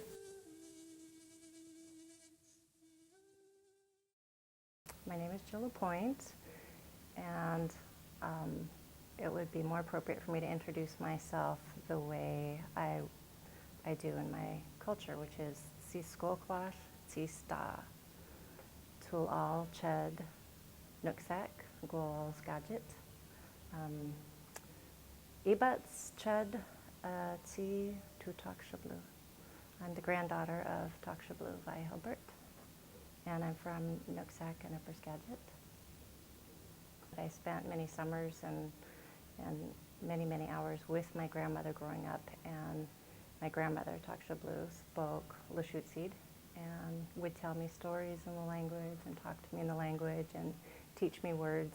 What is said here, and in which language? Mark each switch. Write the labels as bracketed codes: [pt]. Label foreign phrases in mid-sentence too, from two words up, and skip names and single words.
[en] My name is Jill LaPointe, and it would be more appropriate for me to introduce myself the way I do in my culture, which is Siskolquash, Sista, Tul al Ched, Nooksack, Gol Skagit, Ibats Ched, Tsi Tu Takshablu. I'm the granddaughter of Takshablu Vai Hilbert, and I'm from Nooksack and Upper Skagit. I spent many summers and many, many hours with my grandmother growing up, and my grandmother, Takshablu, spoke Lushootseed and would tell me stories in the language and talk to me in the language and teach me words.